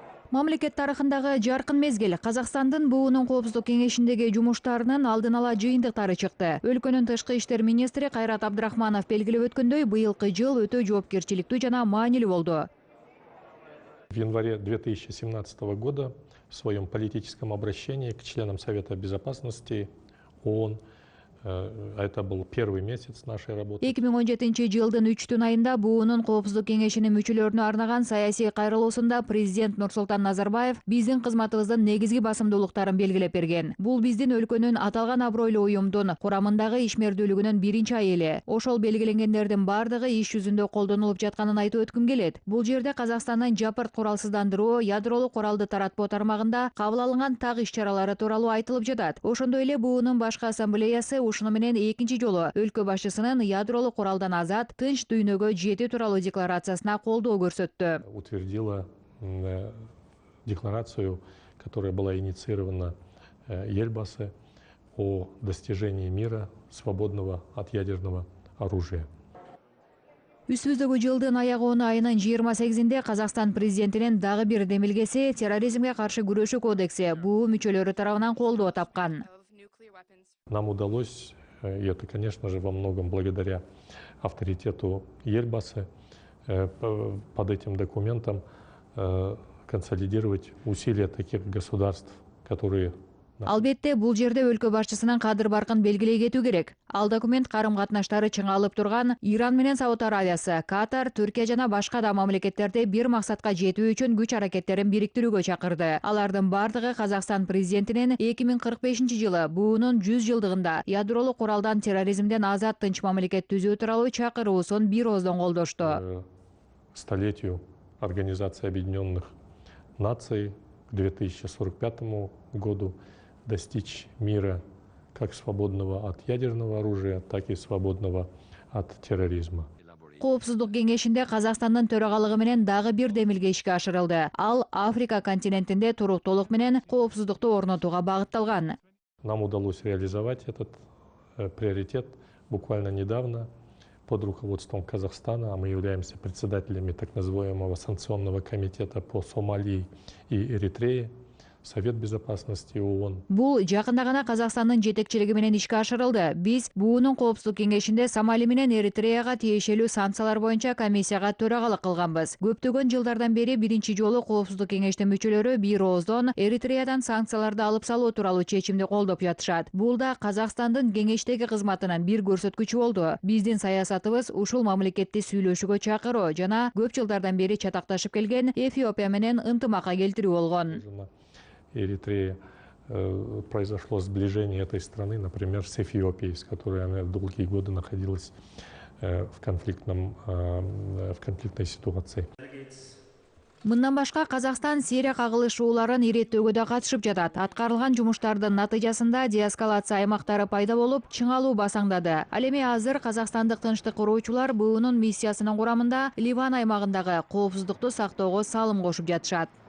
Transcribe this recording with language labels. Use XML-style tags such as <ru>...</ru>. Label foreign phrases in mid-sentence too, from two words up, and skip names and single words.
<ky>Мамлекет тарыхындагы жаркын мезгил Казакстандын буунун коопсуздук кеңешиндеги жумуштарынын алдын ала жыйынтыктары чыкты. Өлкөнүн тышкы иштер министри Кайрат Абдрахманов белгилеп өткөндөй, быйылкы жыл өтө жоопкерчиликтүү жана маанилүү болду.</ky> <ru>В январе 2017 года в своем политическом обращении к членам Совета Безопасности ООН, это был первый месяц нашей работы.</ru> <ky>2017 жылдын 3 айында буунун коопсуздук кеңешинин мүчөлөрүнө арнаган саясий кайрылуусунда президент Нурсултан Назарбаев биздин кызматыбыздын негизги басымдуулуктарын белгилеп берген. Бул биздин өлкөнүн аталган абройлуу уюмдун курамындагы ишмердүүлүгүнүн биринчи айылы. Ошол белгиленгендердин бардыгы иш жүзүндө колдонулуп жатканын айтып өткүм келет. Бул жерде Казакстандын жапырт куралсыздандыруу, ядролук куралды таратпоо тармагында кабыл алынган так иш-чаралары тууралуу айтылып жатат. Ошондой эле буунун башкы ассамблеясы ушуну менен экинчи жолу өлкө башчысынын ядролук куралдан азат, тынч дүйнөгө жетүү тууралуу декларациясына колдоо көрсөттү.</ky> <ru>Утвердила декларацию, которая была инициирована Елбасы о достижении мира, свободного от ядерного оружия.</ru> <ky>Үстүбүздөгү жылдын аягоonu айынын 28-inde Казакстан президентинин дагы бир демилгеси терроризмге каршы күрөшүү кодекси буу мүчөлөрү тарабынан колдоо тапкан.</ky> <ru>Нам удалось, и это, конечно же, во многом благодаря авторитету Ельбасы, под этим документом консолидировать усилия таких государств, которые...</ru> <ky>Албетте, бул жерде өлкө башчысынын кадыр баркын белгилей кетүү керек. Ал документ карым-катнаштары чыңалып турган Иран менен Сауд Аравиясы, Катар, Түркия жана башка да мамлекеттерди бир максатка жетүү үчүн күч аракеттерин бириктирүүгө чакырды. Алардын бардыгы Казакстан президентинин 2045-жылы буунун 100 жылдыгында ядролук куралдан, терроризмден азат тынч мамлекет түзүү тууралуу чакыруусун бир ооздон колдошту.</ky> <ru>Столетию Организации Объединенных Наций к 2045 году достичь мира как свободного от ядерного оружия, так и свободного от терроризма.</ru> <ky>Коопсуздук кеңешинде Казакстандын төрагалыгы менен дагы бир демилге ишке ашырылды. Ал Африка континентинде туруктуулук менен коопсуздукту орнотууга багытталган.</ky> <ru>Нам удалось реализовать этот приоритет буквально недавно под руководством Казахстана, а мы являемся председателями так называемого санкционного комитета по Сомали и Эритрее. Совет Безопасности ООН.</ru> <ky>Бул жакында гана Казакстандын жетекчилиги менен ишке ашырылды. Биз буунун коопсуздук кеңешинде Сомали менен Эритреяга тиешелүү санкциялар боюнча комиссияга төрагалык кылганбыз. Көптөгөн жылдардан бери биринчи жолу коопсуздук кеңештин мүчөлөрү бир ооздон Эритреядан санкцияларды алып салуу тууралуу чечимди колдоп жатышат. Бул да Казакстандын кеңештеги кызматынын бир көрсөткүчү болду. Биздин саясатыбыз ушул мамлекетти сүйлөшүүгө чакыруу жана көп жылдардан бери чатакташып келген Эфиопия менен ынтымакка келтирүү болгон.</ky> <ru>Эритрея произошло сближение этой страны, например, с Эфиопией, с которой она долгие годы находилась в конфликтной ситуации.</ru> <ky>Мындан башка Казакстан Сирия кагылышууларын иреттөөгө да катышып жатат. Аткарылган жумуштардын натыйжасында деэскалация аймактары пайда болуп, чыңалуу басаңдады. Ал эми азыр казакстандык тынчтык куруучулар буунун миссиясынын курамында Ливан аймагындагы коопсуздукту сактоого салым кошуп жатышат.</ky>